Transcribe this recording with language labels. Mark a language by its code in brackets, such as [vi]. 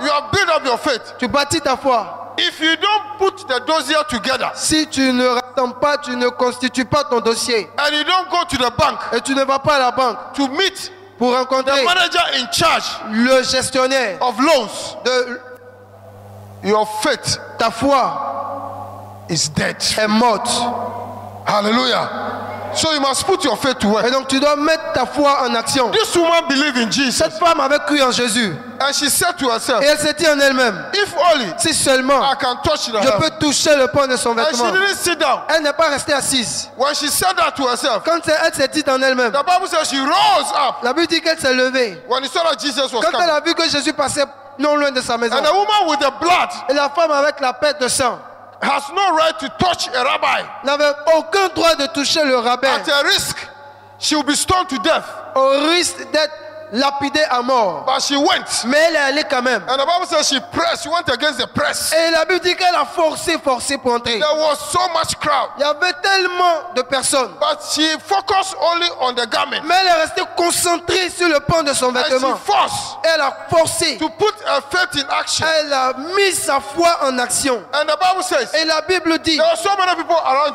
[en] You have built up your faith. [fr] tu bâtis ta foi. [en] If you don't put the dossier together [fr] Si tu ne rassembles pas, tu ne constitues pas ton dossier [en] and you don't go to the bank [fr] et tu ne vas pas à la banque [en] to meet [fr] pour [en] the [fr] rencontrer [en] manager in charge [fr] le gestionnaire [en] of loans, [fr] de [en] your faith [fr] ta foi [en] is dead. [fr] est morte. [en] Hallelujah. So you must put your faith to [fr] Et [en] work. [fr] donc tu dois mettre ta foi en action. [en] This woman believed in Jesus [fr] Cette femme avait cru en Jésus [en] and she said to herself, [fr] et elle s'est dit en elle-même, [en] if only [fr] si seulement [en] I can touch the [fr] je [en] hem. [fr] peux toucher le pan de son [en] And she [fr] vêtement. [en] didn't sit down. [fr] Elle n'est pas restée assise. [en] When she said that to herself, [fr] Quand elle s'est dit en elle-même, [en] the Bible says she rose up [fr] la Bible dit qu'elle s'est levée. [en] when he saw that Jesus was [fr] Quand elle a vu que Jésus passait non loin de sa maison. [en] And the woman with the blood [fr] Et la femme avec la perte de sang [en] has no right to touch a rabbi. [fr] n'avait aucun droit de toucher le rabbin [en] At a risk, she will be stoned to death. [fr] au risque d'être lapidée à mort. [en] But she went. [fr] Mais elle est allée quand même. [en] And the Bible says she pressed, she went against the press. [fr] Et la Bible dit qu'elle a forcé pour entrer. [en] There was so much crowd. [fr] Il y avait tellement de personnes. [en] But she focused only on the garment. [fr] Mais elle est restée concentrée sur le pan de son [en] And she [fr] vêtement. [en] forced [fr] Elle a forcé. [en] to put her faith in action. [fr] Elle a mis sa foi en action. [en] And the Bible says [fr] Et la Bible dit, [en] there were so many people around